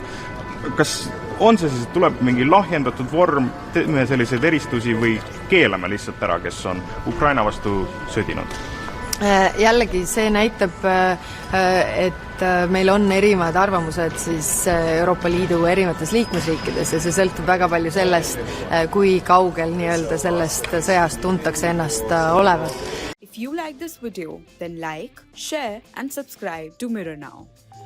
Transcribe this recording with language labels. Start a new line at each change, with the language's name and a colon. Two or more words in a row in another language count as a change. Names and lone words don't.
Estonian: Kas on see siis, et tuleb mingi lahjendatud vorm, teeme selliseid eristusi või keelame lihtsalt ära, kes on Ukraina vastu sõdinud? Jällegi see näitab, et meil on erinevad arvamused siis Euroopa Liidu erinevates liikmesriikides, ja see sõltub väga palju sellest, kui kaugel nii-öelda sellest sõjast tuntakse ennast olevat.
English: If you like this video, then like, share and subscribe to Mirror Now.